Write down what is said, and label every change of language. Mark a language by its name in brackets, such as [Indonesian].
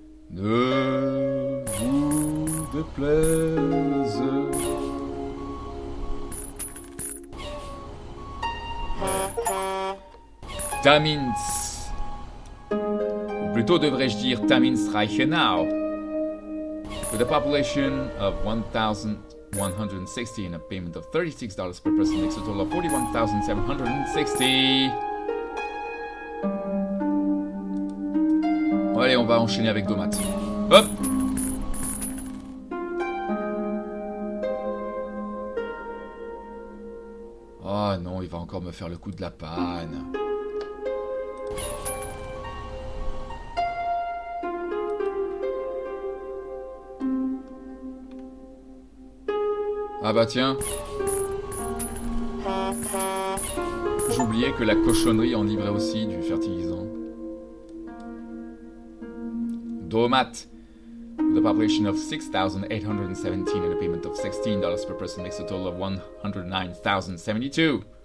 [French] Ne vous déplaise. Tamins. Ou plutôt devrais-je dire Tamins Reichenau. [English] With a population of 1,160 and a payment of $36 per person makes a total of 41,760. [French] Allez, on va enchaîner avec Domat. Hop! Oh non, il va encore me faire le coup de la panne. Ah bah tiens. J'oubliais que la cochonnerie en livrait aussi du fertilisant. Domat. [English] The population of 6,817 and a payment of $16 per person makes a total of 109,072.